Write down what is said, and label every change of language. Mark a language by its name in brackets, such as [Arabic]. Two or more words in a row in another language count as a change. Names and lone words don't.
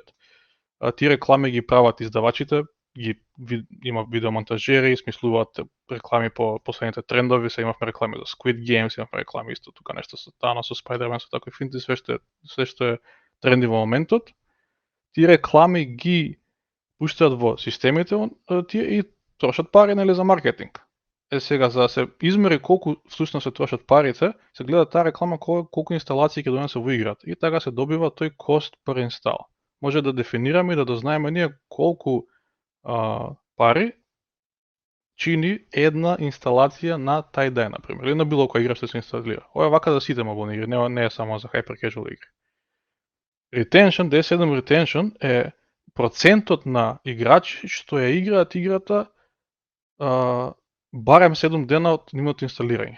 [Macedonian] Тие реклами ги прават издавачите, има видеомонтажери, смислуваат реклами по последните трендови, се имавме реклами за Squid Games, имавме реклами исто тука нешто со Thanos, со Spider-Man, со такви финти, све што е тренди во моментот. Тие реклами ги пуштаат во системите тие и трошат пари, нели, за маркетинг. Сега за да се измери колку всушност се трошат парите, се гледа таа реклама колку инсталации ќе донесе во играта и така се добива тој [English] cost per install. [Macedonian] може да дефинираме и да дознаеме ние колку пари чини една инсталација на tie-dye, например, или на било која игра што се инсталира. Ова е вака за сите мобилни игри, не е само за [English] hyper casual [Macedonian] игри. Retention, [English] D7 retention [Macedonian] е процентот на играчи што ја играат играта барем 7 дена од нивното инсталирање.